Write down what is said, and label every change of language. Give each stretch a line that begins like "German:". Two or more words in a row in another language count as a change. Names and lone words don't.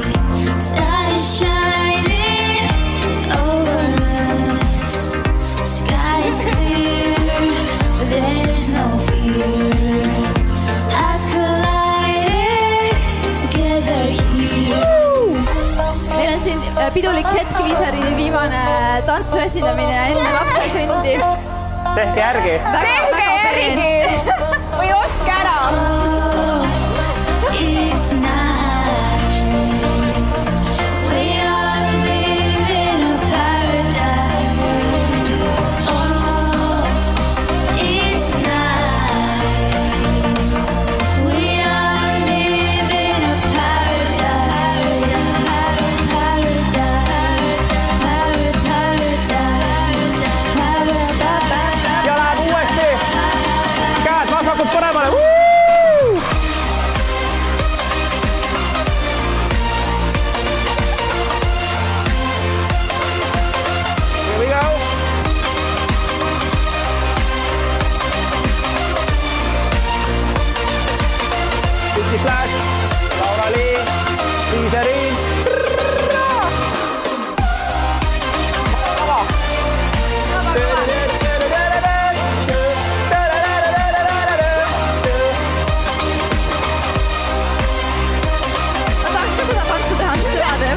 English: Sun is shining over us. Sky is clear, there is no fear. Hearts colliding together here.
Estonian: Meil on siin pidulik hetk Liisarini viimane tantsu esindamine enne lapse sündi. Tehke järgi. Tehke järgi! Või ostke ära!
English: It's nice. We all live in a paradise. Oh, it's nice. We all live in a paradise.
Estonian: Ja läheb uuesti. Käed vasakult paremale.
English: Here we go. Easy flash. Laura Lee. Liiserin.
Estonian: Ma tahaks ka seda tantsu teha, mis seda teeb.